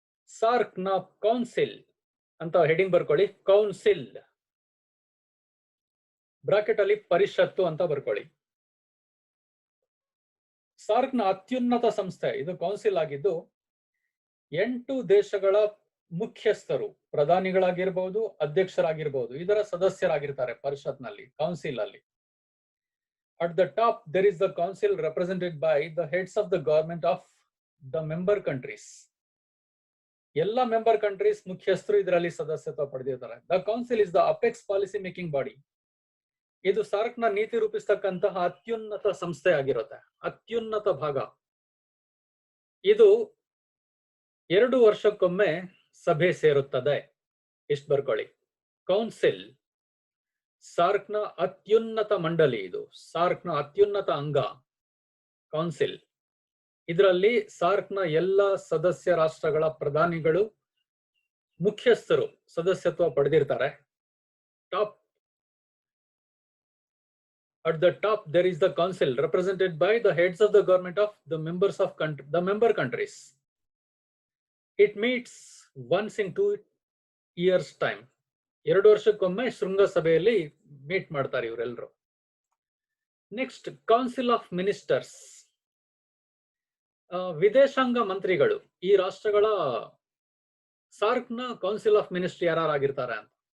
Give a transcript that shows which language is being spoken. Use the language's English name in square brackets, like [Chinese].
[Kannada] SAARC ನ council ಅಂತ heading ಬರ್ಕೊಳ್ಳಿ. ಕೌನ್ಸಿಲ್ ಬ್ರಾಕೆಟ್ ಅಲ್ಲಿ ಪರಿಷತ್ತು ಅಂತ ಬರ್ಕೊಳ್ಳಿ. ಸಾರ್ಕ್ ನ ಅತ್ಯುನ್ನತ ಸಂಸ್ಥೆ ಇದು ಕೌನ್ಸಿಲ್ ಆಗಿದ್ದು 8 ದೇಶಗಳ ಮುಖ್ಯಸ್ಥರು, ಪ್ರಧಾನಿಗಳಾಗಿರ್ಬಹುದು, ಅಧ್ಯಕ್ಷರಾಗಿರ್ಬಹುದು, ಇದರ ಸದಸ್ಯರಾಗಿರ್ತಾರೆ ಪರಿಷತ್ನಲ್ಲಿ, ಕೌನ್ಸಿಲ್ ಅಲ್ಲಿ. [English] At the top there is the council represented by the heads of the government of the member countries. [Kannada] ಎಲ್ಲ ಮೆಂಬರ್ ಕಂಟ್ರೀಸ್ ಮುಖ್ಯಸ್ಥರು ಇದರಲ್ಲಿ ಸದಸ್ಯತ್ವ ಪಡೆದಿದ್ದಾರೆ. [English] The council is the apex policy making body. [Kannada] ಇದು ಸಾರ್ಕ್ ನ ನೀತಿ ರೂಪಿಸ್ತಕ್ಕಂತಹ ಅತ್ಯುನ್ನತ ಸಂಸ್ಥೆ ಆಗಿರುತ್ತೆ, ಅತ್ಯುನ್ನತ ಭಾಗ. ಇದು 2 ವರ್ಷಕ್ಕೊಮ್ಮೆ ಸಭೆ ಸೇರುತ್ತದೆ. ಇಷ್ಟು ಬರ್ಕೊಳ್ಳಿ. ಕೌನ್ಸಿಲ್ ಸಾರ್ಕ್ ನ ಅತ್ಯುನ್ನತ ಮಂಡಳಿ, ಇದು ಸಾರ್ಕ್ ನ ಅತ್ಯುನ್ನತ ಅಂಗ ಕೌನ್ಸಿಲ್. ಇದರಲ್ಲಿ ಸಾರ್ಕ್ ನ ಎಲ್ಲ ಸದಸ್ಯ ರಾಷ್ಟ್ರಗಳ ಪ್ರಧಾನಿಗಳು, ಮುಖ್ಯಸ್ಥರು ಸದಸ್ಯತ್ವ ಪಡೆದಿರ್ತಾರೆ. [English] Top at the top there is the council represented by the heads of the government of the member countries. It meets once in 2 years time. [Kannada] 2 ವರ್ಷಕ್ಕೊಮ್ಮೆ ಶೃಂಗಸಭೆಯಲ್ಲಿ ಮೀಟ್ ಮಾಡ್ತಾರೆ ಇವರೆಲ್ಲರೂ. ನೆಕ್ಸ್ಟ್ ಕೌನ್ಸಿಲ್ ಆಫ್ ಮಿನಿಸ್ಟರ್ಸ್, ವಿದೇಶಾಂಗ ಮಂತ್ರಿಗಳು. ಈ ರಾಷ್ಟ್ರಗಳ ಸಾರ್ಕ್ ನ council of minister ಯಾರಾಗಿರ್ತಾರೆ ಅಂತ.